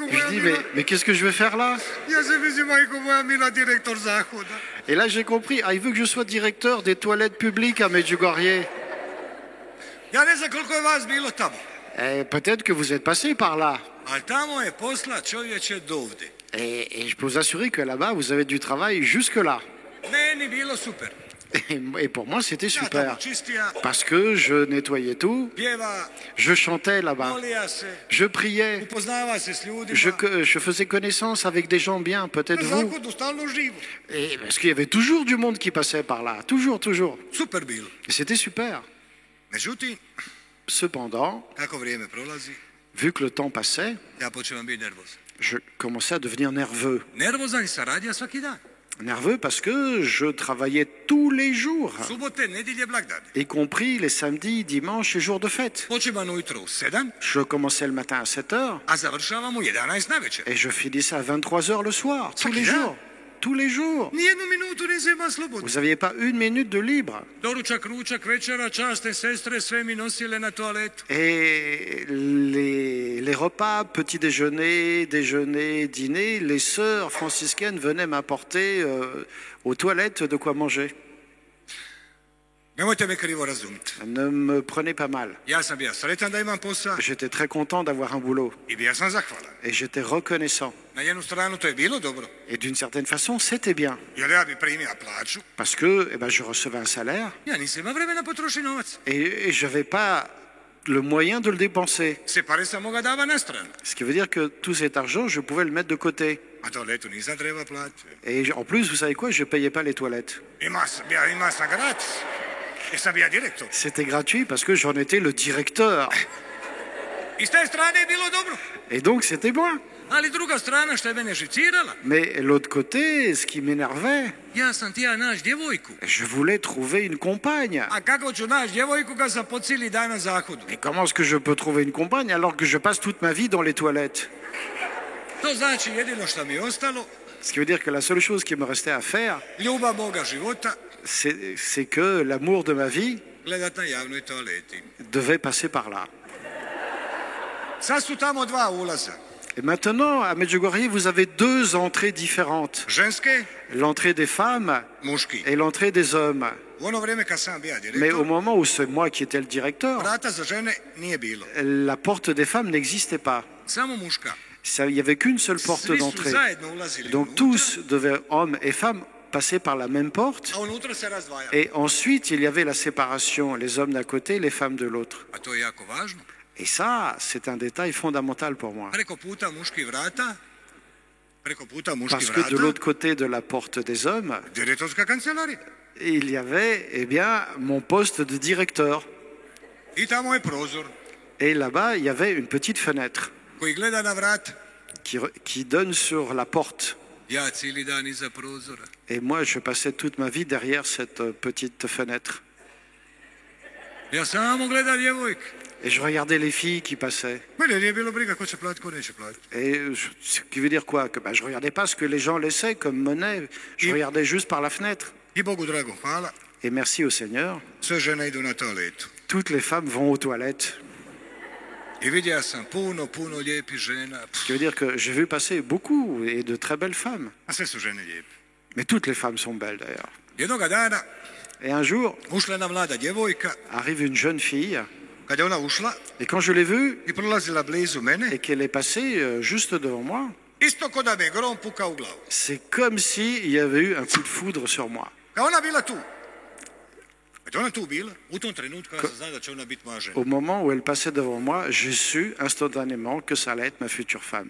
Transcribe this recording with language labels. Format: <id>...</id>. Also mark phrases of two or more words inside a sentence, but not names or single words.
<fr>Et</fr> <hr>moja</hr> <fr>je dis,</fr> <hr>mila,</hr> <fr>mais qu'est-ce que je vais faire là?</fr> <hr>ja se mislim, majko moja mila, direktor zahoda.</hr> <fr>Et là j'ai compris, ah, il veut que je sois directeur des toilettes publiques à Medjugorje.</fr> <hr>Ja ne znam koliko je vas bilo tamo,</hr> <fr>Et peut-être que vous êtes passé par là.</fr> <hr>ali tamo je posla čovječe dovde.</hr> <fr>Et je peux vous assurer que là-bas, vous avez du travail jusque-là.</fr> <hr>Meni bilo super.</hr> <fr>Et pour moi, c'était</fr> <hr>Ja tamo</hr> <fr>super.</fr> <hr>čistija,</hr> <fr>Parce que je nettoyais tout,</fr> <hr>pjeva,</hr> <fr>je chantais là-bas,</fr> <hr>molija se,</hr> <fr>je priais,</fr> <hr>upoznava se s ljudima.</hr> <fr>je faisais connaissance avec des gens bien, peut-être</fr> <hr>Na</hr> <fr>vous.</fr> <hr>zahodu stalno živo.</hr> <fr>Et parce qu'il y avait toujours du monde qui passait par là, toujours, toujours.</fr> <hr>Super bilo.</hr> <fr>Et c'était super.</fr> <hr>Međutim,</hr> <fr>Cependant,</fr> <hr>kako vrijeme prolazi,</hr> <fr>vu que le temps passait,</fr> <hr>ja počevam biti nervozan.</hr> <fr>je commençais à devenir nerveux.</fr> <hr>Nervozan i sam radija svaki dan.</hr> <fr>Nerveux parce que je travaillais tous les jours,</fr> <hr>Subote, nedjelje, blagdane.</hr> <fr>y compris les samedis, dimanches et jours de fête.</fr> <hr>Počevam ujutro u 7,</hr> <fr>Je commençais le matin à 7 heures</fr> <hr>a završavam u 11 navečer.</hr> <fr>et je finissais à 23 heures le soir, tous les</fr> <hr>Svaki dan.</hr> <fr>jours. Tous les jours.</fr> <hr>Nijednu minutu nisam imao slobodu.</hr> <fr>Vous n'aviez pas une minute de libre.</fr> <hr>Doručak, ručak, večera, časne sestre, sve mi nosile na toaletu.</hr> <fr>Et les repas, petit déjeuner, déjeuner, dîner, les sœurs franciscaines venaient m'apporter aux toilettes de quoi manger.</fr> <hr>Nemojte me krivo razumjeti.</hr> <fr>Ne me prenez pas mal.</fr> <hr>Ja sam bio sretan da imam posao</hr> <fr>J'étais très content d'avoir un boulot</fr> <hr>i bio sam zahvalan.</hr> <fr>et j'étais reconnaissant.</fr> <hr>Na jednu stranu to je bilo dobro,</hr> <fr>Et d'une certaine façon, c'était bien</fr> <hr>jer ja bi primio plaću.</hr> <fr>parce que eh ben, je recevais un salaire</fr> <hr>Ja nisam imao vremena potrošiti novac.</hr> <fr>et je n'avais pas le moyen de le dépenser.</fr> <hr>Se pare sam moga dava na stranu.</hr> <fr>Ce qui veut dire que tout cet argent, je pouvais le mettre de côté.</fr> <hr>A toaletu nisam treba platiti.</hr> <fr>Et en plus, vous savez quoi, je ne payais pas les toilettes.</fr> <hr>Ima sam gratis. Jer sam bio direktor.</hr> <fr>C'était gratuit parce que j'en étais le directeur.</fr> <hr>I s te strane je bilo dobro.</hr> <fr>Et donc, c'était moi.</fr> <hr>Ali druga strana što je mene živcirala,</hr> <fr>Mais l'autre côté, ce qui m'énervait,</fr> <hr>ja sam tija naš djevojku.</hr> <fr>je voulais trouver une compagne.</fr> <hr>A kako ću naš djevojku kad sam po cijeli dan na zahodu?</hr> <fr>Mais comment est-ce que je peux trouver une compagne alors que je passe toute ma vie dans les toilettes?</fr> <hr>To znači jedino što mi je ostalo,</hr> <fr>Ce qui veut dire que la seule chose qui me restait à faire,</fr> <hr>ljubav moga života,</hr> <fr>c'est que l'amour de ma vie</fr> <hr>gledat na javnoj toaleti.</hr> <fr>devait passer par là.</fr> <hr>Sad su tamo dva ulaza.</hr> <fr>Et maintenant, à Medjugorje, vous avez deux entrées différentes.</fr> <hr>Ženske,</hr> <fr>L'entrée des femmes</fr> <hr>muški.</hr> <fr>et l'entrée des hommes.</fr> <hr>U ono vrijeme kad sam bio</hr> <fr>Mais au</fr> <hr>direktor,</hr> <fr>moment où c'est moi qui étais le directeur,</fr> <hr>vrata za žene nije bilo.</hr> <fr>la porte des femmes n'existait pas.</fr> <hr>Samo muška.</hr> <fr>Il n'y avait qu'une seule porte</fr> <hr>Svi su</hr> <fr>d'entrée.</fr> <hr>zajedno ulazili</hr> <fr>Donc</fr> <hr>unutra,</hr> <fr>tous devaient, hommes et femmes, passer par la même porte.</fr> <hr>a unutra se razdvaja.</hr> <fr>Et ensuite, il y avait la séparation, les hommes d'un côté, les femmes de l'autre.</fr> <hr>A to je jako važno.</hr> <fr>Et ça, c'est un détail fondamental pour moi.</fr> <hr>Preko puta muški vrata, preko puta muški</hr> <fr>Parce que de</fr> <hr>vrata,</hr> <fr>l'autre côté de la porte des hommes,</fr> <hr>direktorska kancelarija.</hr> <fr>il y avait eh bien, mon poste de directeur.</fr> <hr>I tamo je prozor</hr> <fr>Et là-bas, il y avait une petite fenêtre</fr> <hr>koji gleda na vrata.</hr> <fr>qui donne sur la porte.</fr> <hr>Ja cijeli dan iza prozora.</hr> <fr>Et moi, je passais toute ma vie derrière cette petite fenêtre.</fr> <hr>Ja samo gleda djevojke.</hr> <fr>Et je regardais les filles qui passaient.</fr> <hr>Mene nije bilo briga ko će platiti, ko neće platiti.</hr> <fr>Et ce qui veut dire quoi? Que je ne regardais pas ce que les gens laissaient comme monnaie. Je regardais juste par la fenêtre.</fr> <hr>I Bogu drago, hvala.</hr> <fr>Et merci au Seigneur,</fr> <hr>Sve žene idu na toaletu.</hr> <fr>toutes les femmes vont aux toilettes.</fr> <hr>I vidio sam puno lijepih žena.</hr> <fr>Ce qui veut dire que j'ai vu passer beaucoup et de très belles femmes.</fr> <hr>A sve su žene lijepe.</hr> <fr>Mais toutes les femmes sont belles d'ailleurs.</fr> <hr>Jednoga dana</hr> <fr>Et un jour,</fr> <hr>ušla jedna mlada djevojka.</hr> <fr>arrive une jeune fille.</fr> <hr>Kad je ona ušla</hr> <fr>Et quand je l'ai vue</fr> <hr>i prolazila blizu mene,</hr> <fr>et qu'elle est passée juste devant moi,</fr> <hr>isto ko da me grom puka u glavu.</hr> <fr>c'est comme s'il y avait eu un coup de foudre sur moi.</fr> <hr>Kad ona bila tu. Kad je ona tu bila, u tom trenutku ja sam znao da će ona biti moja žena.</hr> <fr>Au moment où elle passait devant moi, j'ai su instantanément que ça allait être ma future femme.</fr>